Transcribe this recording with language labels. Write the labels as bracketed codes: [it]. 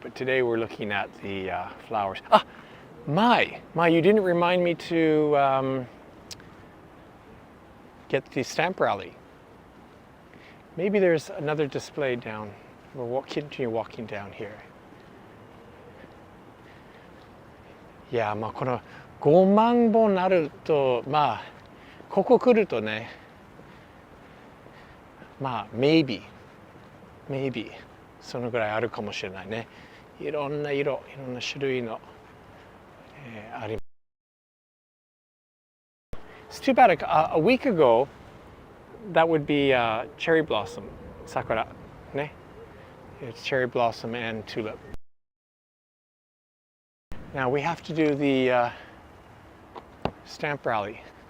[en] But today we're looking at the flowers. Ah, Mai, you didn't remind me to get the stamp rally. Maybe there's another display down. We'll continue walking down here. [ja] Yeah, この5万本あると、ここ来るとね、maybe. そのぐらいあるかもしれないね。いろんな色、いろんな種類の、あります。 [en] It's too bad a week ago that would be cherry blossom, sakura, ね。 It's cherry blossom and tulip. Now we have to do the stamp rally.